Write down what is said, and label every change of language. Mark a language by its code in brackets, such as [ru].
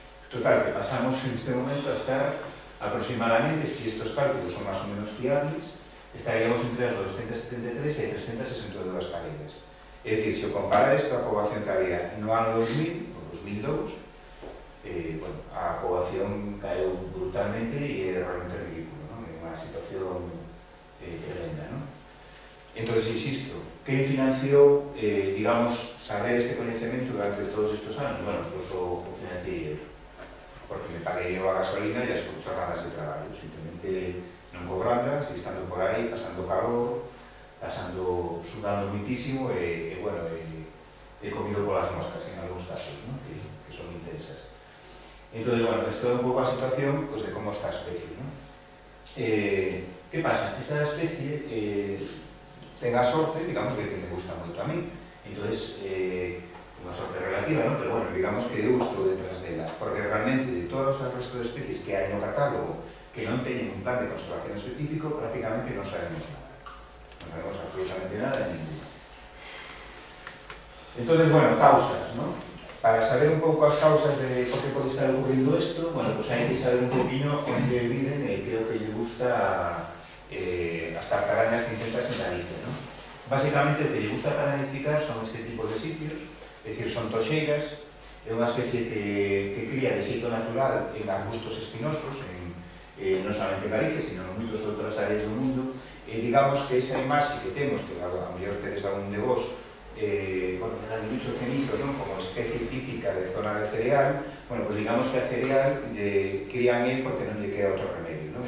[es] Total, que pasamos en este momento a estar aproximadamente, si estos cálculos son más o menos fiables, estaríamos [gl] entre as 273 e 362 parellas. É dicir, se o comparades coa poboación que había no ano 2000, ou 2002, bueno, a poboación caeu brutalmente e é realmente ridículo, ¿no? É unha situación tremenda, ¿no? Entón, insisto, quen financiou, digamos, saber este coñecemento durante todos estes anos? Bueno, pues o financiei eu, porque me paguei eu a gasolina e as jornadas de traballo, simplemente non cobrándolas, e estando por aí, pasando calor, sudando muitísimo e bueno, he comido polas moscas en algúns casos, ¿no? que son intensas. Entón, bueno, isto é un pouco a situación pues, de como está a especie, ¿no? Que pasa? Esta especie ten a sorte, digamos, de que me gusta moito a mí. Entón, unha sorte relativa, ¿no? Pero bueno, digamos que eu estou detrás dela, porque realmente de todos os restos de especies que hai no catálogo que non teñen un plan de conservación específico, prácticamente non sabemos nada. Non sabemos absolutamente nada de ningún. Entón, bueno, causas, ¿no? Para saber un pouco as causas de por que pode estar ocurrindo isto, bueno, pues hai que saber un poquinho onde viven e creo que lle gusta as tartarañas cincentas en Galicia, ¿no? Básicamente, o que lle gusta para identificar son este tipo de sitios, é dicir, son toxeiras, é unha especie que cría de xeito natural en arbustos espinosos, non solamente en Galicia, sino en moitas outras áreas do mundo, e digamos que esa imaxe que temos, que a mellor tedes algún de vos, bueno, el aguilucho cenizo, ¿no? Como especie típica de zona de cereal, bueno, pues digamos que a cereal crían él porque non lle queda outro remedio, ¿no?